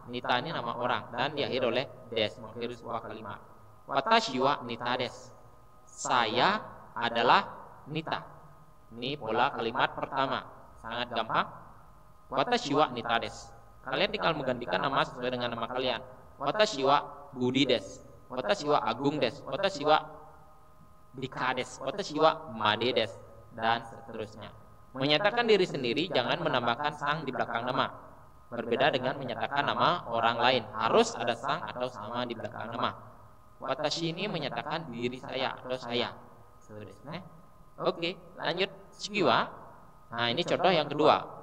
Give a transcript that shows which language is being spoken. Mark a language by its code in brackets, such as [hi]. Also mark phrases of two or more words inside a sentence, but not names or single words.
[id] Nita ini nama orang dan diakhiri oleh des, mengakhiri sebuah kalimat. [ja] 私はNitaです. [id] Saya adalah Nita. Ini pola kalimat pertama. Sangat gampang. [ja] 私はNitaです. [id] Kalian tinggal menggantikan nama sesuai dengan nama kalian. [ja] Watashi wa Budi desu. Watashi wa Agung desu. 私はDikaです。私はMadeです. [id] Dan seterusnya. Menyatakan diri sendiri jangan menambahkan sang di belakang nama. Berbeda dengan menyatakan nama orang lain. Harus ada sang atau sama di belakang nama. Watashi ini menyatakan diri saya atau saya. Oke, lanjut. Shiwa. Nah, ini contoh yang kedua.